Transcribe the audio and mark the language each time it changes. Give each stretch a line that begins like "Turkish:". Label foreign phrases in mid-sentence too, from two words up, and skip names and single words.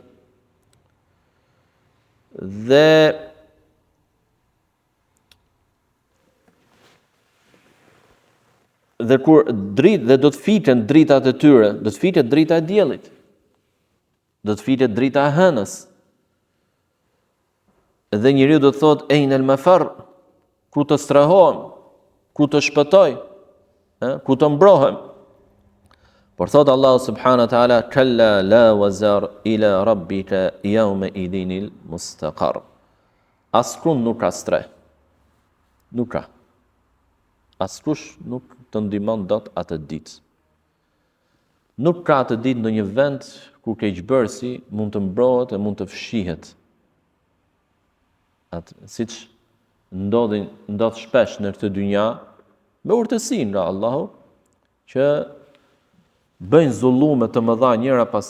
Albanian: Dhe kur dhe do të fiten dritat e tyre, do të fitet drita e diellit. Do të fitet drita e hënës. Dhe njeriu do të thotë
Arabic: أين المفر,
Albanian: ku të strehohem, ku të shpëtoj, ku të mbrohem. Por thot
Arabic: الله سبحانه وتعالى كلا لا وزر إلى ربك يومئذ المستقر.
Albanian: Askund nuk ka streh. Nuk ka. Askush nuk të ndihmon dot atë ditë. Nuk ka atë ditë në një vend ku keqbërësi mund të mbrohet e mund të fshihet. Siç ndodh shpesh në këtë dynja, me urtësi nga Allahu, që bëjnë zullume të mëdha njëra pas